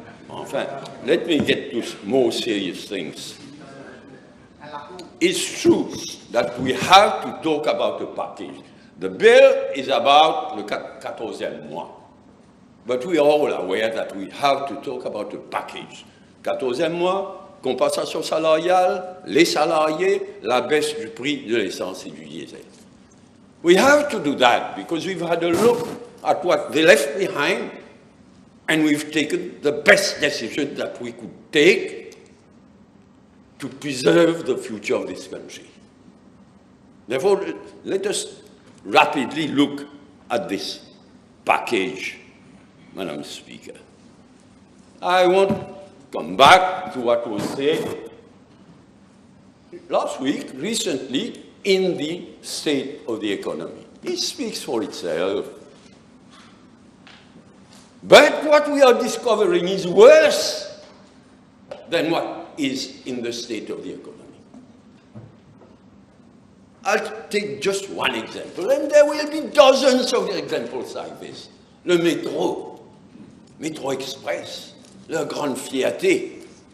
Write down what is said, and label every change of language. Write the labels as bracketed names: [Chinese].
[English] Enfin, let me get to more serious things. It's true that we have to talk about a package. The bill is about le 14e mois. But we are all aware that we have to talk about a package. [French] 14e mois, compensation salariale, les salariés, la baisse du prix de l'essence et du diesel. [English] We have to do that because we've had a look at what they left behind, and we've taken the best decision that we could take to preserve the future of this country. Therefore, let us rapidly look at this package, Madam Speaker. I want to come back to what was said last week, recently, in the state of the economy. It speaks for itself. But what we are discovering is worse than what is in the state of the economy. I'll take just one example, and there will be dozens of examples like this. [French] Le métro, Métro Express, la grande fierté.